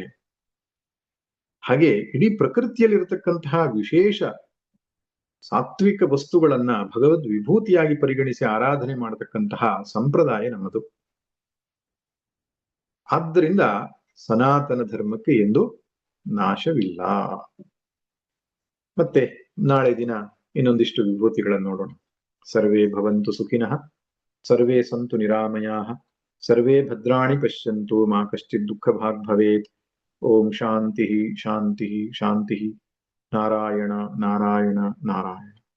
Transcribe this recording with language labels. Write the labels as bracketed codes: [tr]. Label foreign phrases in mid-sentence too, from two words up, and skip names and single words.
[kn] ಹಾಗೆ ಇಡೀ ಪ್ರಕೃತಿಯಲ್ಲಿರತಕ್ಕಂತಹ ವಿಶೇಷ ಸಾತ್ವಿಕ ವಸ್ತುಗಳನ್ನ ಭಗವದ್ ವಿಭೂತಿಯಾಗಿ ಪರಿಗಣಿಸಿ ಆರಾಧನೆ ಮಾಡತಕ್ಕಂತಹ ಸಂಪ್ರದಾಯ ನಮ್ಮದು. ಆದ್ದರಿಂದ ಸನಾತನ ಧರ್ಮಕ್ಕೆ ಎಂದು ನಾಶವಿಲ್ಲ. ಮತ್ತೆ ನಾಳೆ ದಿನ ಇನ್ನೊಂದಿಷ್ಟು ವಿಭೂತಿಗಳನ್ನು ನೋಡೋಣ. [sa] ಸರ್ವೇ ಭವಂತು ಸುಖಿನಃ, ಸರ್ವೇ ಸಂತು ನಿರಾಮಯಾಃ, ಸರ್ವೇ ಭದ್ರಾಣಿ ಪಶ್ಯಂತು ಮಾ ಕಶ್ಚಿತ್ ದುಃಖ ಭಾಗ್ ಭವೇತ್. ಓಂ ಶಾಂತಿ ಶಾಂತಿ ಶಾಂತಿ. ನಾರಾಯಣ ನಾರಾಯಣ ನಾರಾಯಣ.